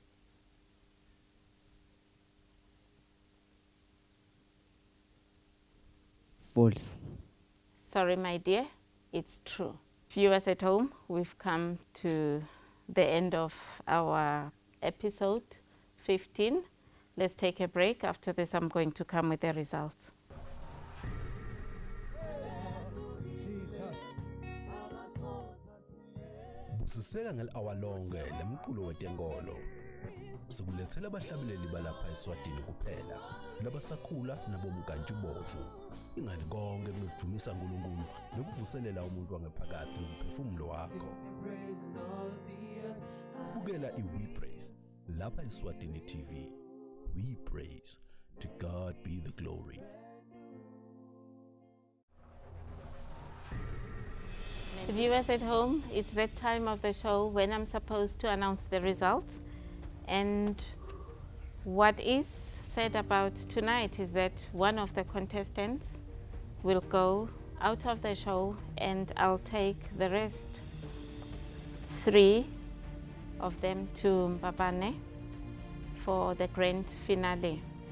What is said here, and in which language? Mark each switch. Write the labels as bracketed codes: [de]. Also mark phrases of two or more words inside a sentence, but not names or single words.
[en] False. Sorry, my dear, it's true. Viewers at home, we've come to the end of our episode 15. Let's take a break. After this, I'm going to come with the results. [ss] Busiseka ngel-hour lonke lemculo wetenkolo. Sikulethela abahlabeleli balapha eSwatini kuphela, labasakhula nabomkantshubomvu. Ingani konke kunokujumisa uNkulunkulu nokuvuselela umuntu wangaphakathi ngokuphefumulo wakho. Bukela iWe Praise lapha eSwatini TV. [en] We praise. To God be the glory. Viewers at home, it's that time of the show when I'm supposed to announce the results. And what is said about tonight is that one of the contestants will go out of the show and I'll take the rest 3 of them to Mbabane for the grand finale.